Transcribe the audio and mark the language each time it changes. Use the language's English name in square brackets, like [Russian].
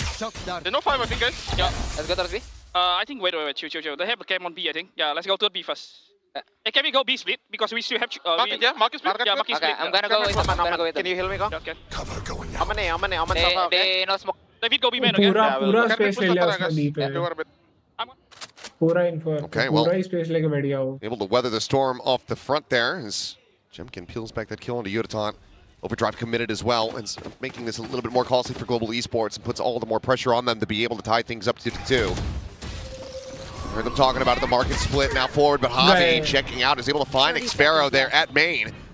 [English] There's no fight, I think, guys. Yeah. Let's go towards B. I think, wait. Chill. They have a cam on B, I think. Yeah, let's go to B first. Hey, can we go B split? Because we still have... Marcus split? Yeah, Marcus split. I'm gonna go with them. Can you heal me, go? Okay. Cover going out. They no smoke. David, go B main again. [Hindi] पूरा space ले लिया उसने B पे. पूरा info. [English] Okay, well, [Hindi] पूरा space लेके बैठ गया वो. [English] able to weather the storm off the front there as Jemkin peels back that kill into Yudotan. Overdrive committed as well, and making this a little bit more costly for Global Esports and puts all the more pressure on them to be able to tie things up 2-2. Heard them talking about it, the market split now forward, but Javi checking out is able to find Xfero there at main.